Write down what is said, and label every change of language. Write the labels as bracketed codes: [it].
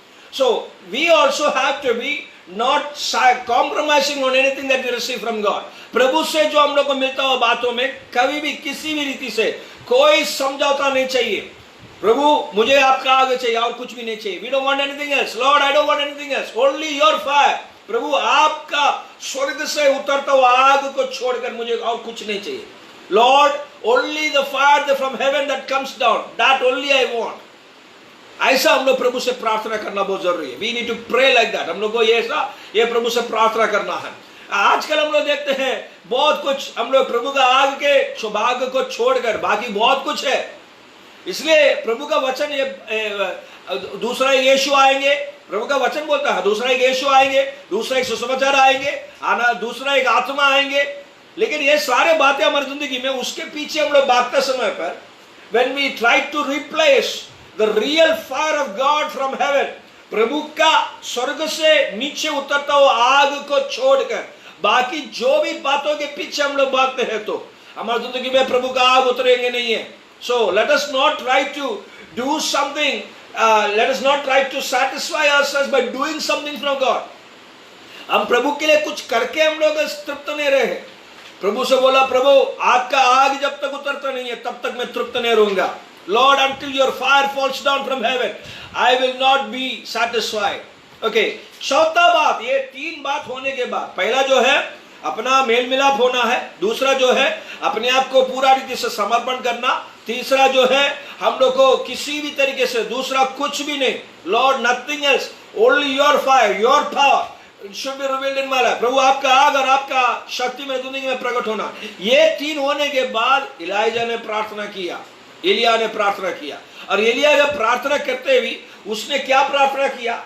[en] So we also have to be not compromising on anything that we receive from God. [hi] प्रभु से जो हम लोग को मिलता हुआ बातों में कभी भी किसी भी रीति से कोई समझौता नहीं चाहिए. प्रभु मुझे आपका आग चाहिए और कुछ भी नहीं चाहिए. [en] We don't want anything else. Lord, I don't want anything else. Only your fire. [hi] प्रभु आपका स्वर्ग से उतरता हुआ आग को छोड़कर मुझे और कुछ नहीं चाहिए. [en] Lord, only the fire from heaven that comes down. That only I want. [hi] ऐसा हम लोग प्रभु से प्रार्थना करना बहुत जरूरी है. [en] We need to pray like that. [hi] हम लोग को ये प्रभु से प्रार्थना करना है. आजकल हम लोग देखते हैं बहुत कुछ हम लोग प्रभु का आग के सौभाग्य को छोड़कर बाकी बहुत कुछ है. इसलिए प्रभु का वचन ये दूसरा यीशु आएंगे. प्रभु का वचन बोलता है दूसरा एक यीशु आएंगे, दूसरा एक सुसमाचार आएंगे, दूसरा एक आत्मा आएंगे. लेकिन ये सारे बातें हमारी जिंदगी में उसके पीछे हम लोग भागते समय पर [en] when we try to replace the real fire of God from heaven, [hi] प्रभु का स्वर्ग से नीचे उतरता हुआ आग को छोड़कर बाकी जो भी बातों के पीछे हम लोग भागते हैं तो हमारी जिंदगी में प्रभु का आग उतरेंगे नहीं है. [en] So let us not try to do something, let us not try to satisfy ourselves by doing something from God. [hi] हम प्रभु के लिए कुछ करके हम लोग तृप्त नहीं रहे. प्रभु से बोला प्रभु आपका आग जब तक उतरता नहीं है तब तक मैं तृप्त नहीं रहूंगा. [en] Lord, until your fire falls down from heaven, I will not be satisfied. [hi] Okay, चौथा बात, ये तीन बात होने के बाद पहला जो है अपना मेल मिलाप होना है, दूसरा जो है अपने आप को पूरा रीति से समर्पण करना, तीसरा जो है हम लोग को किसी भी तरीके से दूसरा कुछ भी नहीं. [en] Lord, nothing else, only your fire, your power should be revealed in my life. [hi] प्रभु आपका आग और आपका शक्ति मेरी जिंदगी में प्रकट होना. ये तीन होने के बाद इलाइजा ने प्रार्थना किया, एलिया ने प्रार्थना किया. और एलिया जब प्रार्थना करते हुए उसने क्या प्रार्थना किया?